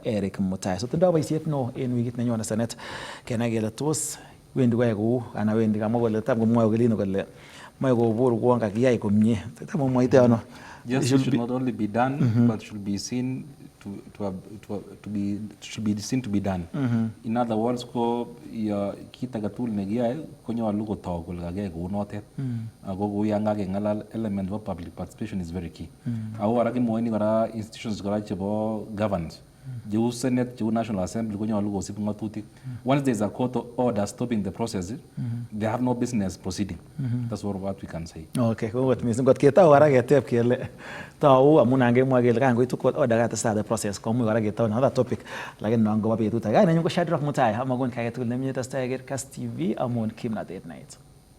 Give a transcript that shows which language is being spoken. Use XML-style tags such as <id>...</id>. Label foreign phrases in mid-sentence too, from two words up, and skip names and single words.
<kln>Eric Mutai so tindo boisiet neo en wikit nenyone senate kenai kele tos wendi koyai kou anan wendi kamwa kole tam komwoe Kelino kole moe kobur kouon kakiyai komie tam komwoite ano.</kln> <en>Yes, it should not only be done, but should be seen should be seen to be done. In other words,</en> <kln>ko kit agetugul nekiyae konyolu kotok kole kakiyai kou notet. Ako kou yan kakeng'alal</kln> <en>element of public participation is very key.</en> <kln>Ako kora kimwoini kora institutions kora chebo governance. Jeu Senate, Jeu</kln> <en>National Assembly</en> <kln>konyolu kosib ng'atutik.</kln> <en>Once there is a court order stopping the process, they have no business proceeding. That's what we can say.</en> <kln>Okay, kot mising kot ketau kora keteb kele tau amun angemwa kele kan koitu</kln> <en>court order</en> <kln>katestai</kln> <en>the process</en> <kln>komuch kora ketau</kln> <en>another topic</en> <kln>lakini non kobo betut age. Kainenyu ko Shadrack Mutai amakon kagetugul nemie testai Kass TV amun kimnatet night.</kln>